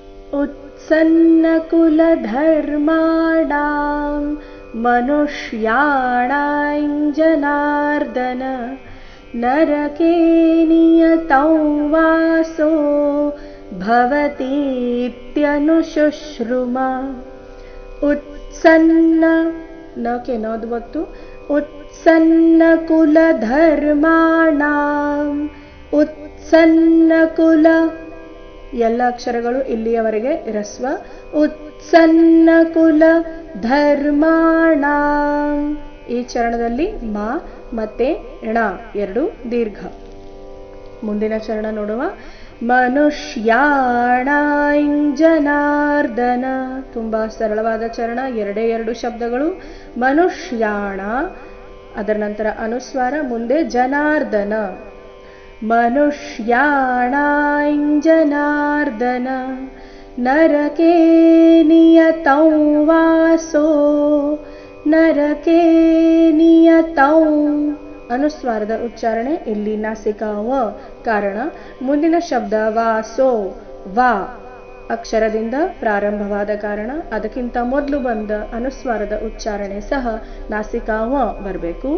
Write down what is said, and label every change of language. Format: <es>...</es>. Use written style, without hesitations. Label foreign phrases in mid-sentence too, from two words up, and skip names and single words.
<sa>उत्सन्नकुलधर्माणां मनुष्याणां जनार्दन नरके नियतौ वासो भवतीत्यनुशुश्रुमा। उत्सन्न न के नोद्वತ್ತು उत्सನ್ನकुಲಧರ್ಮಾಣಾಂ ಉತ್ಸನ್ನಕುಲ</sa> <kn>ಎಲ್ಲ ಅಕ್ಷರಗಳು ಇಲ್ಲಿಯವರೆಗೆ ರಸ್ವ.</kn> <sa>ಉತ್ಸನ್ನಕುಲ ಧರ್ಮಾಣಾಂ</sa> <kn>ಈ ಚರಣದಲ್ಲಿ ಮಾ ಮತ್ತೆ ಣ ಎರಡು ದೀರ್ಘ. ಮುಂದಿನ ಚರಣ ನೋಡುವ.</kn> <sa>ಮನುಷ್ಯಾಣಾಂ ಜನಾರ್ದನ</sa> <kn>ತುಂಬಾ ಸರಳವಾದ ಚರಣ, ಎರಡೇ ಎರಡು ಶಬ್ದಗಳು. ಮನುಷ್ಯಾಣ, ಅದರ ನಂತರ ಅನುಸ್ವಾರ, ಮುಂದೆ ಜನಾರ್ದನ.</kn> <sa>ಮನುಷ್ಯಾಣಾಂ ಜನಾರ್ದನ ನರಕೆ ನಿಯತೌ ವಾಸೋ ನರಕೆ ನಿಯತೌ</sa> <kn>ಅನುಸ್ವಾರದ ಉಚ್ಚಾರಣೆ ಇಲ್ಲಿ ನಾಸಿಕ ವ ಕಾರಣ. ಮುಂದಿನ ಶಬ್ದ ವಾಸೋ ವಾ ಅಕ್ಷರದಿಂದ ಪ್ರಾರಂಭವಾದ ಕಾರಣ ಅದಕ್ಕಿಂತ ಮೊದಲು ಬಂದ ಅನುಸ್ವಾರದ ಉಚ್ಚಾರಣೆ ಸಹ ನಾಸಿಕ ವ ಬರಬೇಕು.</kn>